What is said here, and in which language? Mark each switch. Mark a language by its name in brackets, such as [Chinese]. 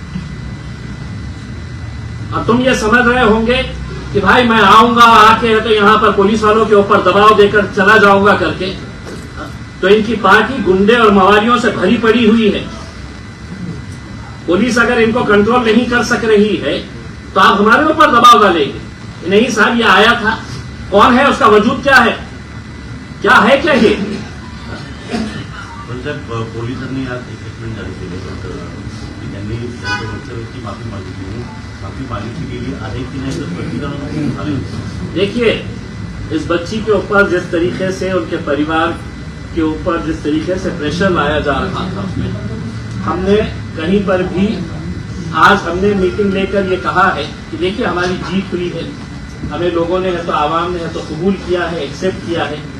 [Hindi] अब तुम ये समझ रहे होंगे कि भाई मैं आऊंगा, आके है तो यहां पर पुलिस वालों के ऊपर दबाव देकर चला जाऊंगा करके, तो इनकी पार्टी गुंडे और मवालियों से भरी पड़ी हुई है। पुलिस अगर इनको कंट्रोल नहीं कर सक रही है तो आप हमारे ऊपर दबाव डालेंगे। नहीं साहब ये आया था, कौन है, उसका वजूद क्या है, क्या है क्या ये? [Marathi] पण साहेब पोलिसांनी आज एक स्टेटमेंट जारी केलं की त्यांनी त्यांच्या वक्तव्याची माफी मागितली म्हणून माफी मागितली गेली आहे की नाही तर प्रतिक्रिया झाली होती। [Hindi] देखिए, इस बच्ची के ऊपर जिस तरीके से उनके परिवार के ऊपर जिस तरीके से प्रेशर लाया जा रहा था, उसमें हमने कहीं पर भी आज हमने मीटिंग लेकर ये कहा है कि देखिए हमारी जीत हुई है, हमें लोगों ने है तो आवाम ने है तो कबूल किया है, एक्सेप्ट किया है।